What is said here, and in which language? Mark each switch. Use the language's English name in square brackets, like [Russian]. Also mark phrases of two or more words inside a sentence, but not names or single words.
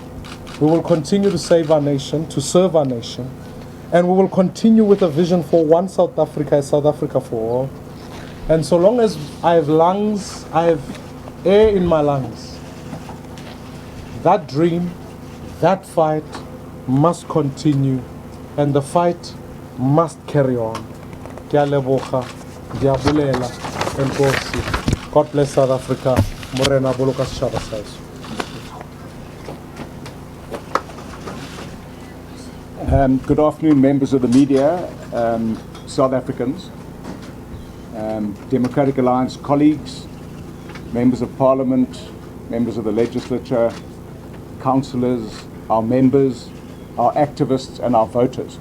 [English] We will continue to save our nation, to serve our nation, and we will continue with a vision for one South Africa, South Africa for all. And so long as I have lungs, I have air in my lungs, that dream, that fight must continue, and the fight must carry on. [Tswana] Ke a leboga, ke a bulela, [Xhosa] enkosi. [English] God bless South Africa. [Southern Sotho] Morena boloka setjhaba sa heso. [English] Good afternoon, members of the media, South Africans, Democratic Alliance colleagues, members of Parliament, members of the legislature, councillors, our members, our activists and our voters.